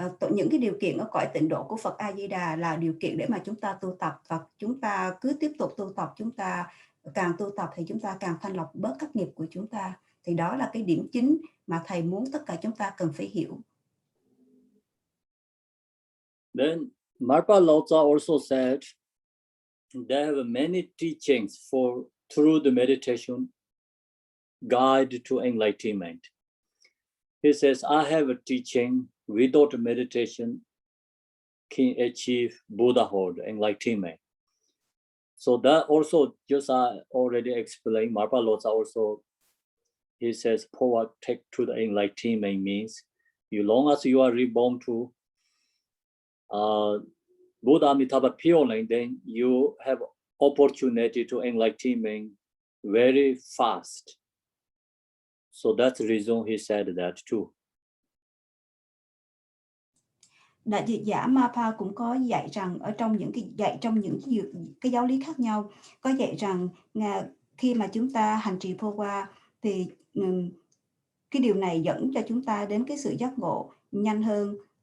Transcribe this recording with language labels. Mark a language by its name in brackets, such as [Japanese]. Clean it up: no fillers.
[Vietnamese] Những cái điều kiện ở cõi tịnh độ của Phật A Di Đà là điều kiện để mà chúng ta tu tập, và chúng ta cứ tiếp tục tu tập, chúng ta càng tu tập thì chúng ta càng thanh lọc bớt các nghiệp của chúng ta. Thì đó là cái điểm chính mà thầy muốn tất cả chúng ta cần phải hiểu. [English] Then Marpa Lotsa also said they have many teachings through the meditation guide to enlightenment. He says, I have a teaching without meditation can achieve Buddhahood, enlightenment. So that also, just I already explained, Marpa Lotsa also, he says, Phowa take to the enlightenment means, as long as you are reborn to Buddha Amitabha purely, then you have opportunity to enlightenment very fast. So that's the reason he said that too. [Vietnamese] Đại dịch giả Marpa cũng có dạy rằng ở trong những cái giáo lý khác nhau, có dạy rằng khi mà chúng ta hành trì Phowa thì cái điều này dẫn cho chúng ta đến cái sự giác ngộ nhanh hơn.